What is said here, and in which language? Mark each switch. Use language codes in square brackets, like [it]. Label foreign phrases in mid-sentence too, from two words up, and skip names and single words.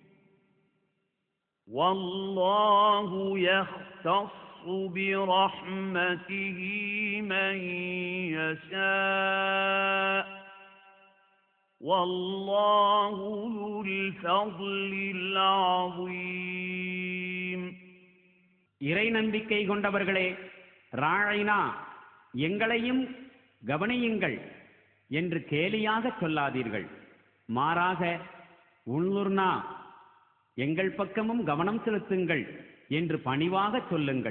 [ar] والله يختص برحمته من يشاء والله ذو الفضل العظيم. [ta] இறை நம்பிக்கை கொண்டவர்களே, ராழினா எங்களையும் கவனியுங்கள் என்று கேலியாக சொல்லாதீர்கள். மாறாக உன்லுர்னா எங்கள் பக்கமும் கவனம் செலுத்துங்கள் என்று பணிவாக சொல்லுங்கள்.